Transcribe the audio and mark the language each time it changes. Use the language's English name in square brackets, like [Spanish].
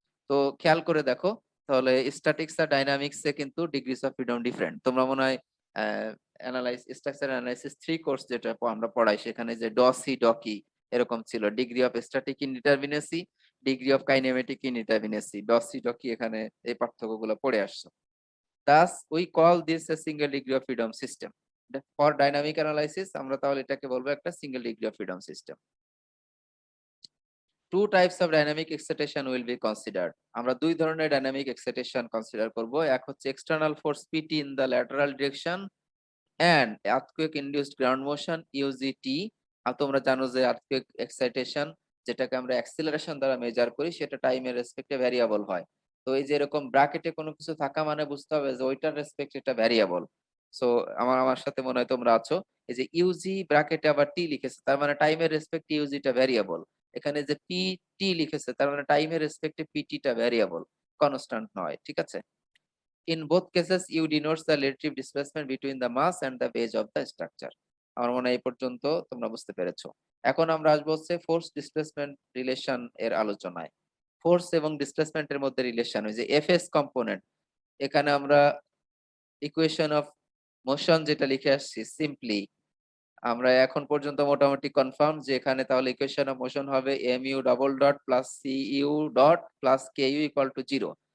[Bangla] তো খেয়াল করে দেখো, তাহলে স্ট্যাটিক্স আর ডাইনামিক্স এ কিন্তু ডিগ্রিস অফ ফ্রিডম ডিফারেন্ট। তোমরা মনে হয় স্ট্রাকচার অ্যানালাইসিস 3 কোর্স যেটা আমরা পড়াই সেখানে যে ডসি ডকি এরকম ছিল, degree of static ইনডিটারমিনেসি, degree of kinematic ইনডিটারমিনেসি, ডসি ডকি, এখানে এই পার্থক্যগুলো পড়ে আসছো। [English] Thus we call this a single degree of freedom system. For dynamic analysis [Bangla] আমরা তাহলে এটাকে বলবো একটা single degree of freedom system. [English] Two types of dynamic excitation will be considered. [Bangla] আমরা দুই ধরনের ডাইনামিক এক্সাইটেশন কনসিডার করব। এক হচ্ছে [English] External force PT in the lateral direction and earthquake induced ground motion UGT। [Bangla] আর তোমরা জানো যে earthquake excitation যেটাকে আমরা অ্যাক্সিলারেশন দ্বারা মেজার করি সেটা টাইমের রেসপেক্টে ভ্যারিয়েবল হয়। তো এই যে এরকম ব্র্যাকেটে কোনো কিছু থাকা মানে বুঝতে হবে যে ওইটার রেসপেক্ট এটা ভ্যারিয়েবল। সো আমার সাথে মনে হয় তোমরা আছো, এই যে ইউজি ব্র্যাকেটে আবার টি লিখেছে তার মানে টাইমের রেসপেক্টে ইউজিটা ভ্যারিয়েবল। এখানে যে পিটি লিখেছে তার মানে টাইমের রেসপেক্টে পিটিটা ভ্যারিয়েবল, কনস্ট্যান্ট নয়, ঠিক আছে। [English] In both cases, U denotes the relative displacement between the mass and the base of the structure. [Bangla] আমার মনে হয় এই পর্যন্ত তোমরা বুঝতে পেরেছো। এখন আমরা আসবো হচ্ছে ফোর্স ডিসপ্লেসমেন্ট রিলেশন এর আলোচনায়। ফোর্স এবং ডিসপ্লেসমেন্টের মধ্যে রিলেশন, ওই যে এফএস কম্পোনেন্ট, এখানে আমরা ইকুয়েশন অফ মোশন যেটা লিখে আসছি সিম্পলি, আমরা এখন পর্যন্ত মোটামুটি কনফার্ম যে এখানে তাহলে ইকুয়েশন অফ মোশন হবে mu double dot plus cu dot plus ku equal to 0।